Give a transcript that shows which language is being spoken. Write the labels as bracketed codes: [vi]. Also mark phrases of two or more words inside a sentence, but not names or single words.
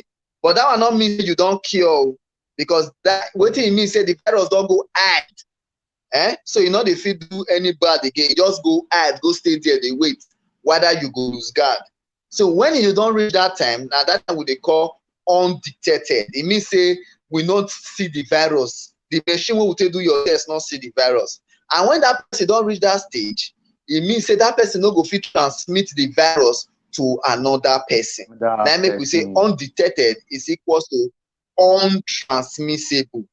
[pcm] But that one not mean you don't cure, because that wetin e mean say the virus don go hide. So you know dey fit do any bad again. You just go hide, go stay there, dey wait whether you go lose guard. So when you don't reach that time, now that time we dey call undetected. It means say we not see the virus. The machine wey we take do your test not see the virus. And when that person don't reach that stage, it means say that person no go fit transmit the virus to another person. That make we say undetected is equals to untransmissible.